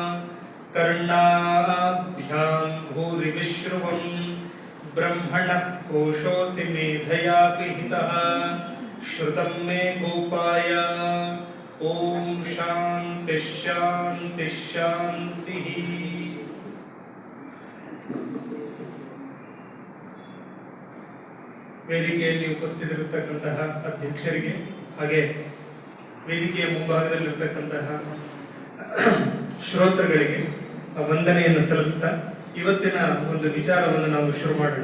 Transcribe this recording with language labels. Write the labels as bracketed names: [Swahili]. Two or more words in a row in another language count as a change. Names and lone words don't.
[Sanskrit] कर्णाभ्यां भूरिविश्रुवम् ब्रह्मणः कोशोऽसि मेधया पिहितः श्रुतं मे गोपाय ॐ शान्ति शान्ति शान्तिः. [Kannada] ವೇದಿಕೆಯಲ್ಲಿ ಉಪಸ್ಥಿತರಿರತಕ್ಕಂತಹ ಅಧ್ಯಕ್ಷರಿಗೆ ಹಾಗೆ ವೇದಿಕೆಯ ಮುಂಭಾಗದಲ್ಲಿರತಕ್ಕಂತಹ ಶ್ರೋತೃಗಳಿಗೆ ವಂದನೆಯನ್ನು ಸಲ್ಲಿಸ್ತಾ ಇವತ್ತಿನ ಒಂದು ವಿಚಾರವನ್ನು ನಾವು ಶುರು ಮಾಡೋಣ.